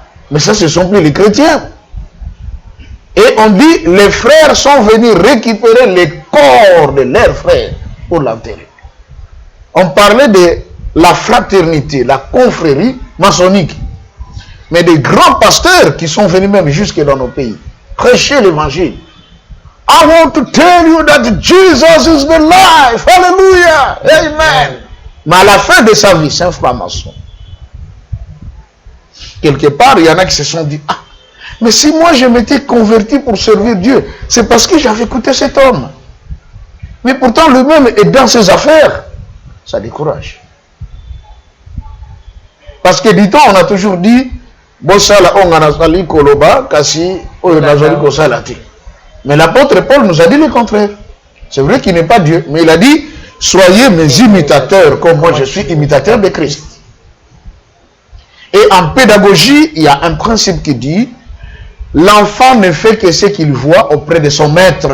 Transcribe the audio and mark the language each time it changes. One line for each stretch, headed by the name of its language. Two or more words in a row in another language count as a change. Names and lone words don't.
French: Mais ça, ce ne sont plus les chrétiens. Et on dit, les frères sont venus récupérer les corps de leurs frères pour l'enterrer. On parlait de la fraternité, la confrérie maçonnique. Mais des grands pasteurs qui sont venus même jusque dans nos pays, prêcher l'évangile.
English: I want to tell you that Jesus is the life. Hallelujah. Amen.
French: Mais à la fin de sa vie, c'est un franc-maçon. Quelque part, il y en a qui se sont dit, ah, mais si moi je m'étais converti pour servir Dieu, c'est parce que j'avais écouté cet homme. Mais pourtant, lui-même est dans ses affaires. Ça décourage. Parce que, dit-on, on a toujours dit,
Lingala: Bossala onganasali koloba, kasi oyonazali kosalati.
French: Mais l'apôtre Paul nous a dit le contraire. C'est vrai qu'il n'est pas Dieu, mais il a dit, soyez mes imitateurs, comme moi je suis imitateur de Christ. Et en pédagogie, il y a un principe qui dit, l'enfant ne fait que ce qu'il voit auprès de son maître.